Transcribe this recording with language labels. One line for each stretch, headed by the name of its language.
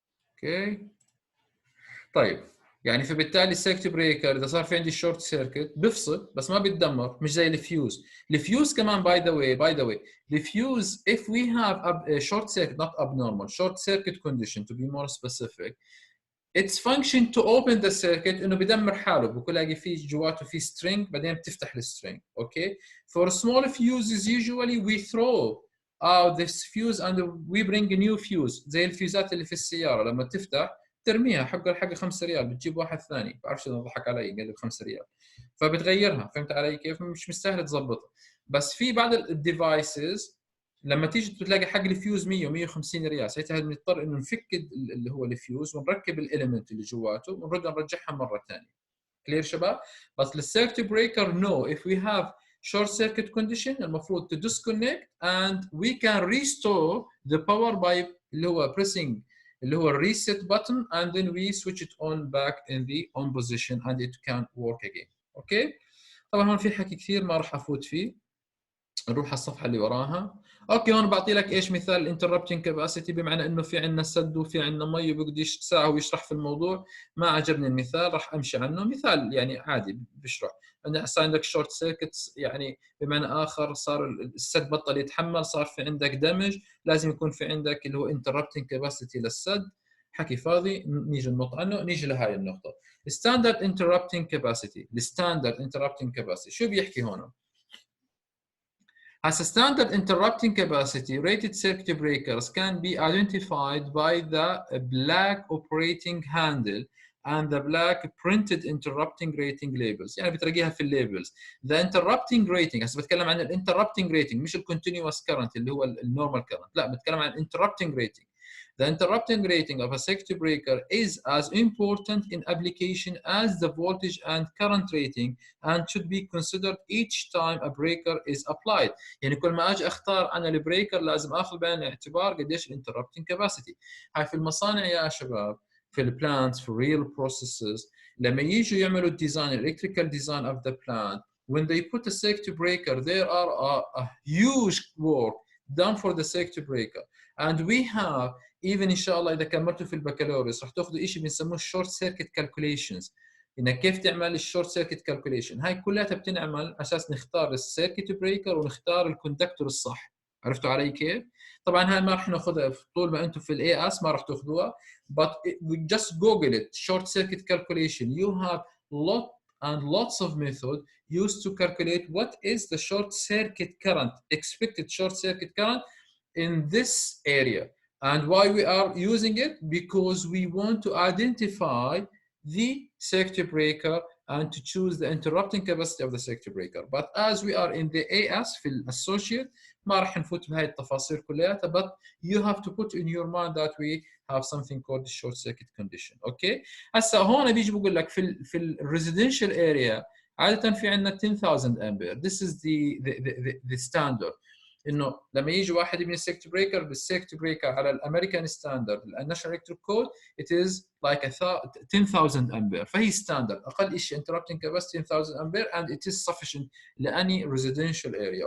Arabic: اوكي طيب يعني فبالتالي السيركت بريكر اذا صار في عندي شورت سيركت بفصل بس ما بيتدمر، مش زي الفيوز. الفيوز كمان باي ذا واي الفيوز
English: if we have a short circuit not abnormal short circuit condition to be more specific, its function to open the circuit
Arabic: انه بدمر حاله، بلاقي فيه جواته في string بعدين بتفتح السترينج. اوكي
English: for small fuses usually we throw out this fuse and we bring a new fuse
Arabic: زي الفيوزات اللي في السياره لما تفتح ترميها حق 5 ريال بتجيب واحد ثاني، بعرفش اذا ضحك علي قال لي 5 ريال فبتغيرها. فهمت علي كيف؟ مش مستاهل تظبطها. بس في بعض الديفايسز لما تيجي بتلاقي حق الفيوز 100 و150 ريال، ساعتها بنضطر انه نفك اللي هو الفيوز ونركب الاليمنت اللي جواته ونرد نرجعها مره ثانيه. كلير شباب؟ بس للسيركت بريكر نو
English: if we have short circuit condition
Arabic: المفروض
English: to disconnect and we can restore the power by
Arabic: اللي هو
English: pressing اللي هو reset button and then we switch it on back in the on position and it can work again.
Arabic: اوكي؟ طبعا هون في حكي كثير ما راح افوت فيه. نروح على الصفحه اللي وراها. اوكي هون بعطي لك ايش مثال الانتربتنج كاباسيتي، بمعنى انه في عندنا سد وفي عندنا مي وبقعد ساعه ويشرح في الموضوع. ما عجبني المثال راح امشي عنه. مثال يعني عادي بشرح انه صار عندك شورت سيركتس، يعني بمعنى اخر صار السد بطل يتحمل، صار في عندك دمج، لازم يكون في عندك اللي هو انتربتنج كاباسيتي للسد. حكي فاضي، نيجي ننط عنه. نيجي لهاي النقطه ستاندرد انتربتنج كاباسيتي. الستاندرد انتربتنج كاباسيتي شو بيحكي هون؟
English: As a standard interrupting capacity, rated circuit breakers can be identified by the black operating handle and the black printed interrupting rating labels.
Arabic: يعني بتلاقيها في الليبلز.
English: The interrupting rating،
Arabic: هسه بتكلم عن
English: interrupting rating
Arabic: مش
English: continuous current اللي هو normal current،
Arabic: لا بتكلم عن
English: interrupting rating. The interrupting rating of a circuit breaker is as important in application as the voltage and current rating and should be considered each time a breaker is applied.
Arabic: يعني كل ما اجي اختار انا البريكر لازم اخذ بعين الاعتبار قديش الانتربتنج كاباسيتي. هاي في المصانع يا شباب، في البلانتس، في الريل بروسيسز، لما يجوا يعملوا الديزاين الالكتريكال ديزاين اوف ذا بلانت
English: when they put a circuit breaker there are a huge work done for the circuit breaker and we have even
Arabic: ان شاء الله اذا كملتوا في البكالوريوس رح تاخذوا شيء بنسموه
English: short circuit calculations،
Arabic: انك كيف تعمل الشورت سيركت كالكوليشن. هاي كلها بتنعمل اساس نختار السيركت بريكر ونختار الكوندكتور الصح. عرفتوا علي كيف؟ طبعا هاي ما رح ناخذها طول ما انتم في الاي اس، ما رح تاخذوها.
English: but just google it short circuit calculation. You have lots of method used to calculate what is the short circuit current, expected short circuit current in this area. And why we are using it? Because we want to identify the circuit breaker and to choose the interrupting capacity of the circuit breaker. But as we are in the AS
Arabic: في الأسوشيت ما راح نفوت بهاي التفاصيل كلياتها.
English: But you have to put in your mind that we have something called the short circuit condition. Okay.
Arabic: هسا هون بيجي بقول لك في ال residential area عادة في عندنا 10,000 ampere.
English: This is the standard.
Arabic: انه لما يجي واحد يبني السيركت بريكر بالسيركت بريكر على الامريكان ستاندرد الناشونال الكتريك كود
English: it is like
Arabic: 10,000 امبير، فهي ستاندرد اقل شيء interrupting capacity 10,000 امبير
English: and it is sufficient
Arabic: لاني residential area.